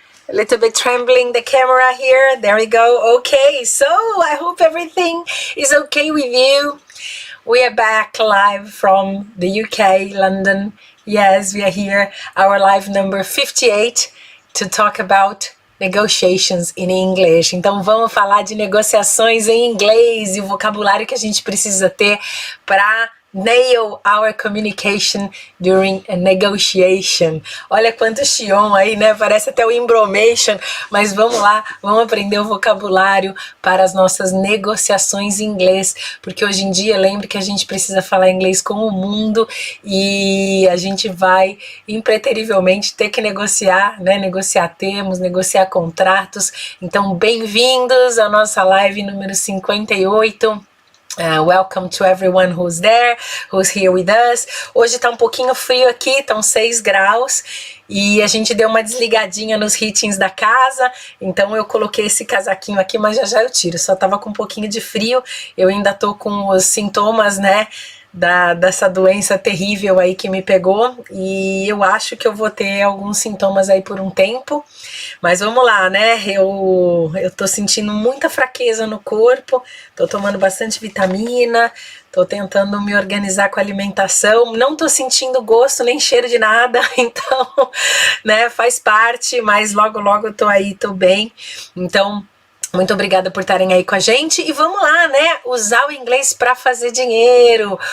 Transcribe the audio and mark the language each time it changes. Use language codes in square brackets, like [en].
[en] A little bit trembling the camera here. There we go. Okay, so I hope everything is okay with you. We are back live from the UK, London. Yes, we are here. Our live number 58 to talk about Negotiations in English. [pt] Então vamos falar de negociações em inglês e o vocabulário que a gente precisa ter para [en] nail our communication during a negotiation. [pt] Olha quanto Xion aí, né? Parece até o embromation, mas vamos lá, vamos aprender o vocabulário para as nossas negociações em inglês, porque hoje em dia, lembre que a gente precisa falar inglês com o mundo e a gente vai impreterivelmente ter que negociar, né? Negociar termos, negociar contratos. Então, bem-vindos à nossa live número 58. [en] Welcome to everyone who's there, who's here with us. [pt] Hoje tá um pouquinho frio aqui, estão 6 graus e a gente deu uma desligadinha nos heatings da casa, então eu coloquei esse casaquinho aqui, mas já eu tiro, só tava com um pouquinho de frio, eu ainda tô com os sintomas, né, dessa doença terrível aí que me pegou e eu acho que eu vou ter alguns sintomas aí por um tempo, mas vamos lá, né, eu tô sentindo muita fraqueza no corpo, tô tomando bastante vitamina, tô tentando me organizar com a alimentação, não tô sentindo gosto nem cheiro de nada, então, né, faz parte, mas logo eu tô aí, tô bem, então muito obrigada por estarem aí com a gente e vamos lá, né, usar o inglês para fazer dinheiro.